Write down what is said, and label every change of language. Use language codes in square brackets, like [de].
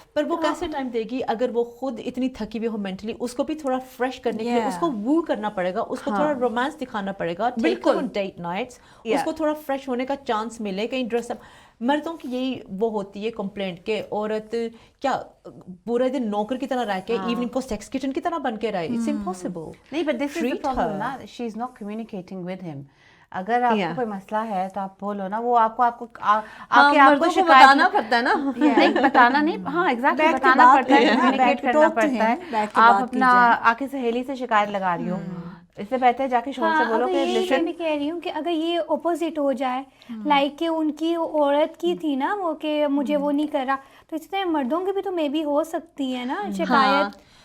[hi] पर वो कैसे टाइम देगी अगर वो खुद इतनी थकी हुई हो मेंटली? उसको भी थोड़ा फ्रेश करने के लिए उसको वू करना पड़ेगा, उसको थोड़ा रोमांस दिखाना पड़ेगा, बिल्कुल डेट नाइट्स, उसको थोड़ा फ्रेश होने का चांस मिले, कहीं ड्रेस अप. मर्दों की यही वो होती है कंप्लेंट के औरत क्या पूरे दिन नौकर की तरह रह के इवनिंग को सेक्स किचन की तरह बन के रहे. [en] It's impossible. [hi] नहीं, [en] but this is the problem [hi] ना, [en] she is not communicating with him. [hi] अगर आपको कोई मसला है तो आप बोलो ना, वो आपको आपको बताना पड़ता है ना. नहीं बताना नहीं, हाँ एग्जैक्टली बताना पड़ता है, कम्युनिकेट करना पड़ता है. आप अपना आके सहेली से शिकायत लगा रही हो, इससे बेहतर है जाके शोर से बोलो कि [en] Listen. [hi] मैं कह रही हूँ कि अगर ये ऑपोजिट हो जाए, लाइक कि उनकी औरत की थी ना वो कि मुझे वो नहीं कर रहा, तो इस तरह मर्दों की भी तो मे बी हो सकती है ना शिकायत.